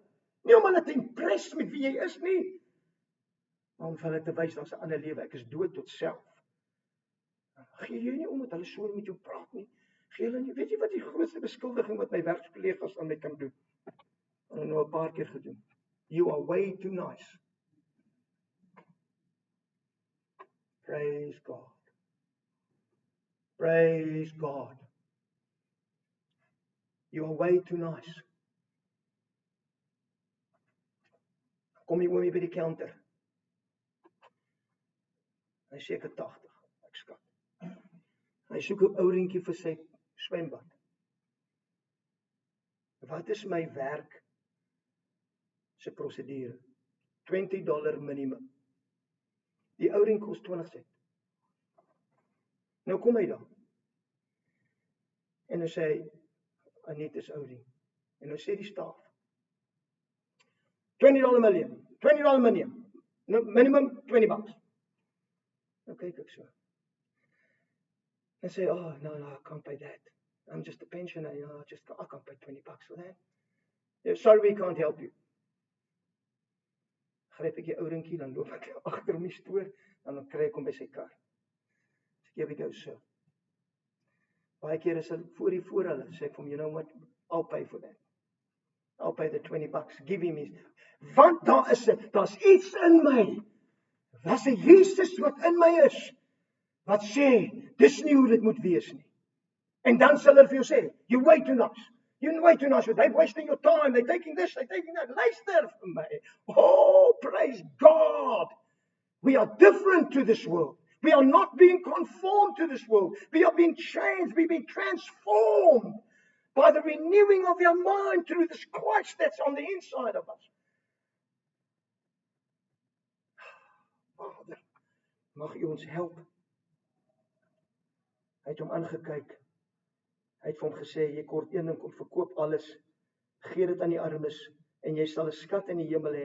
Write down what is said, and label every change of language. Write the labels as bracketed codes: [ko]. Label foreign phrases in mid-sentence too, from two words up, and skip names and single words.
[af] Nie om hulle te impress met wie jy is nie, maar om vir hulle te wys daar's 'n ander lewe. Ek is dood tot self. Gee jy nie om met hulle so met jou praat nie. Gee hulle nie. Weet jy wat die grootste beskuldiging wat my werkskollegas aan my kan doen? En nou 'n paar keer gedoen. [en] You are way too nice. Praise God. Praise God. You are way too nice. [af] Kom jy oomie by die counter. Hy is seker 80, ek skat. Hy soek 'n ou reentjie vir sy swembad. Wat is my werk se prosedure? $20 minimum. Die ou reentjie kos 20 sent. Nou kom hy dan. En hy sê Anita is oudie. En nou sê die staf $20 million. [en] $20 million. No, minimum $20. [af] Nou kyk ek so. En sê, [en] oh, no, I can't pay that. I'm just a pensioner, I can't pay $20 for that. Yeah, sorry, we can't help you. [af] Gryp ek die ou rinkie, dan loop ek agter hom die stoor, dan kry ek hom by sy kar. Sê ek [en] go, sir. [af] Baie keer is hy voor hulle, sê ek vir hom, [en] you know what, I'll pay for that. I'll pay the $20, give him his. [af] Want daar's iets in my. Daar's 'n Jesus wat in my is, wat sê, dis nie hoe dit moet wees nie. En dan sal hulle vir jou sê, [en] you're way too nice. You're way too nice. They're wasting your time. They're taking this, they're taking that. [af] Luister vir my. [en] Oh, praise God. We are different to this world. We are not being conformed to this world. We are being changed. We're being transformed by the renewing of your mind through this Christ that's on the inside of us. [af] Vader, mag U ons help. Hy het hom aangekyk. Hy het vir hom gesê, jy kort een ding, kom verkoop alles, gee dit aan die armes, en jy sal 'n skat in die hemel hê.